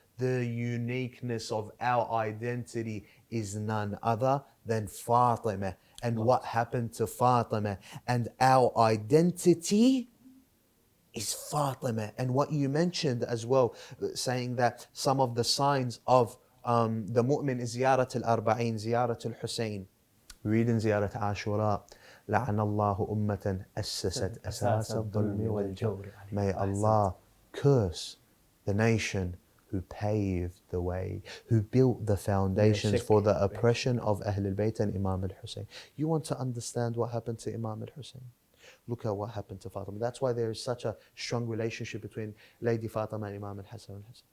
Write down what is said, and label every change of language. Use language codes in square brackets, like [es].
[en] The uniqueness of our identity is none other than Fatima and what happened to Fatima. And our identity is Fatima. And what you mentioned as well, saying that some of the signs of the mu'min is Ziyarat al-Arba'in, Ziyarat al-Hussein. We read in Ziyarat Ashura, [ar] لعن الله أمة أسست أساس الظلم والجور. [en] May Allah curse the nation who paved the way, who built the foundations for the oppression of Ahlul Bayt and Imam al-Hussein. You want to understand what happened to Imam al-Hussein? Look at what happened to Fatima. That's why there is such a strong relationship between Lady Fatima and Imam al-Hassan.